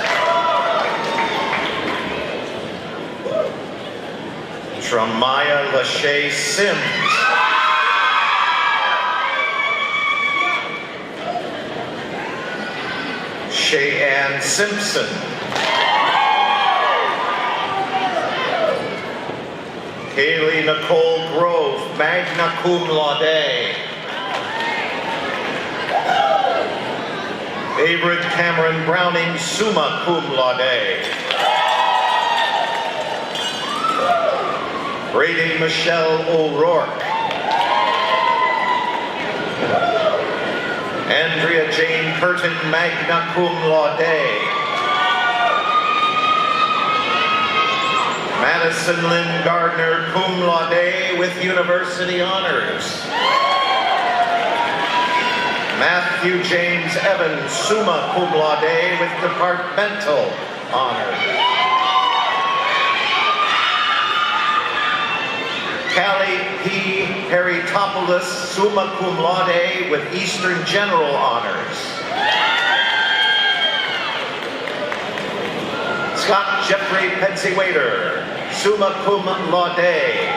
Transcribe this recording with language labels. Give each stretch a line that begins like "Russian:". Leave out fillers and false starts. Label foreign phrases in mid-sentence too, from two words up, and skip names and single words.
English: Tramaya Lachey Sims. Shayann Simpson. Kaylee Nicole Grove,
Latin: magna cum laude.
English: Favorite Cameron Browning,
Latin: summa cum laude.
English: Brady Michelle O'Rourke. Andrea Jane Curtin,
Latin: magna cum laude.
English: Madison Lynn Gardner,
Latin: cum laude
English: with university honors. Matthew James Evans,
Latin: summa cum laude
English: with departmental honors. Callie P. Haritopoulos,
Latin: summa cum laude
English: with Eastern General honors. Scott Jeffrey Pensywader,
Latin: summa cum laude.